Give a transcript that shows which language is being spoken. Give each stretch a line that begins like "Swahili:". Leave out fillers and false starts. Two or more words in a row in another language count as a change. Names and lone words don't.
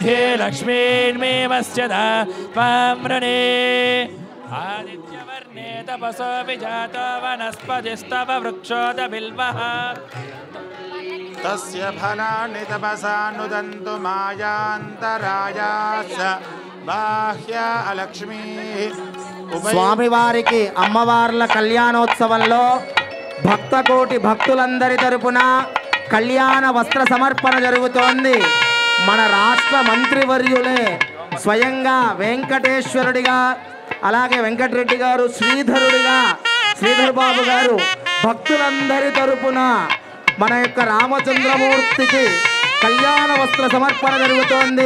Sanskrit: मध्ये लक्ष्मीर्मेवस्यदा त्वां वृणे आदित्यवर्णे तपसो विजातो वनस्पतिस्तव वृक्षोदबिल्वः तस्य फलानि तपसा नुदन्तु मायान्तरायास बाह्य अलक्ष्मीः
Telugu: స్వామివారికి అమ్మవార్ల కళ్యాణోత్సవంలో భక్తకోటి భక్తులందరి తరపున కళ్యాణ వస్త్ర సమర్పణ జరుగుతోంది. మన రాష్ట్ర మంత్రివర్యులే స్వయంగా వెంకటేశ్వరుడిగా, అలాగే వెంకటరెడ్డి గారు శ్రీధరుడిగా, శ్రీధర్ బాబు గారు భక్తులందరి తరపున మన యొక్క రామచంద్రమూర్తికి కళ్యాణ వస్త్ర సమర్పణ జరుగుతోంది.